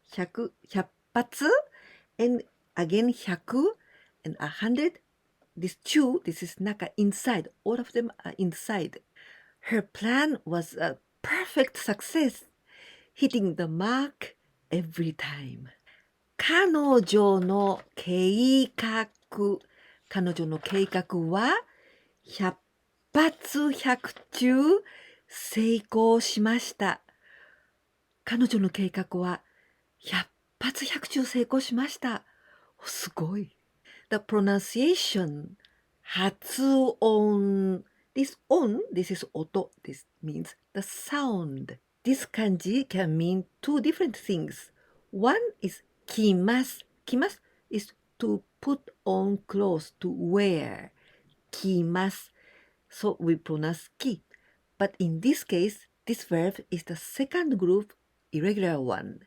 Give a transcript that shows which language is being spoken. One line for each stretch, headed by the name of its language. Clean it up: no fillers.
English: 100, 100発.And again 100 and 100. This 中, this is naka, inside. All of them are inside. Her plan was a perfect success. Hitting the mark every time.
Japanese: 彼女の計画。彼女の計画は100発100中成功しました。彼女の計画は100発100中成功しました。すごい。
English: The pronunciation 発音 This on, this is oto. This means the sound. This kanji can mean two different things. One is kimasu. Kimasu is to put on clothes, to wear. Kimasu. So we pronounce ki. But in this case, this verb is the second group, irregular one.